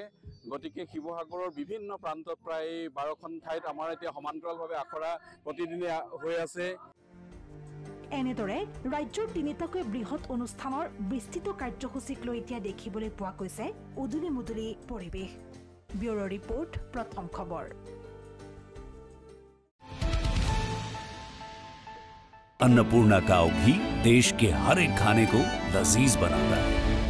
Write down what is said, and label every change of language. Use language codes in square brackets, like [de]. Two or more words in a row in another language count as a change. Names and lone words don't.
[as] গতিকে শিৱসাগৰৰ বিভিন্ন প্ৰান্তত প্ৰায় ১২খন ঠাইত আমাৰ এতিয়া সমান্তৰালভাৱে আখৰা প্ৰতিদিনে হৈ আছে। এনেদৰে ৰাজ্যৰ তিনিটাকৈ বৃহৎ অনুষ্ঠানৰ বিস্তৃত কাৰ্যসূচীক লৈ এতিয়া দেখিবলৈ পোৱা গৈছে উদুলি মুদুলি পৰিৱেশ। ব্যুৰো ৰিপৰ্ট, প্ৰথম খবৰ। [hi] अन्नपूर्णा काव घी देश के हर एक खाने को लजीज बनाता है।